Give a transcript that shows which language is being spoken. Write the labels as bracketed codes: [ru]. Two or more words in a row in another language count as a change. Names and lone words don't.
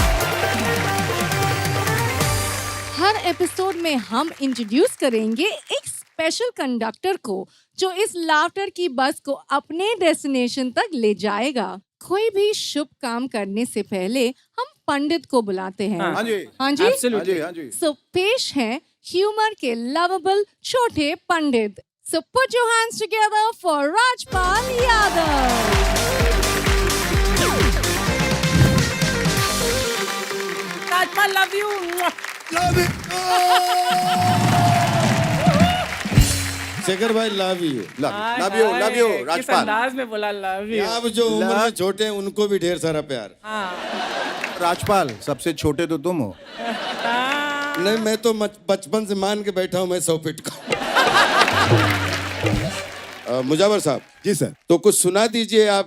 [hi] हर एपिसोड में हम इंट्रोड्यूस करेंगे एक [en] special conductor [hi] को जो इस लाफ्टर की बस को अपने डेस्टिनेशन तक ले जाएगा। कोई भी शुभ काम करने से पहले हम पंडित को बुलाते हैं। हाँ जी, हाँ जी, [en] Absolutely. [hi] हाँ जी। सो पेश है ह्यूमर के लवेबल छोटे पंडित। [en] So put your hands together for राजपाल यादव। राजपाल, love you. Love it. [hi] शेखर भाई [en] love you. Love you, किस राजपाल। [hi] अंदाज में बोला [en] love you. [hi] अब जो उम्र में छोटे हैं उनको भी ढेर सारा प्यार। राजपाल, सबसे छोटे तो तुम हो। नहीं, मैं तो बचपन से मान के बैठा हूँ, मैं 100 फीट का। मुजावर साहब जी सर। तो कुछ सुना दीजिए आप।